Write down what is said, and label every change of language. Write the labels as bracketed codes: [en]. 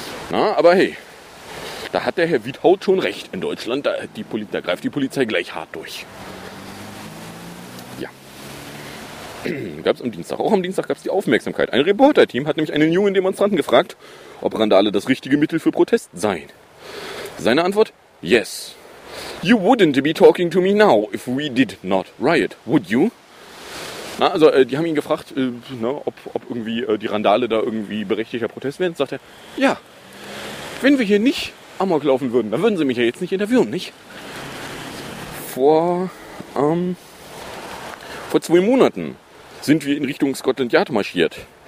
[de] Na, aber hey, da hat der Herr Witthaut schon recht. In Deutschland, da greift die Polizei gleich hart durch. Ja. Gab es am Dienstag. Auch am Dienstag gab es die Aufmerksamkeit. Ein Reporterteam hat nämlich einen jungen Demonstranten gefragt, ob Randale das richtige Mittel für Protest seien. Seine Antwort? [en] Yes. You wouldn't be talking to me now if we did not riot, would you? [de] Na, also die haben ihn gefragt, ob irgendwie die Randale da irgendwie berechtigter Protest wären. Sagt er, ja, wenn wir hier nicht Amok laufen würden, dann würden sie mich ja jetzt nicht interviewen, nicht? Vor 2 Monaten sind wir in Richtung Scotland Yard marschiert.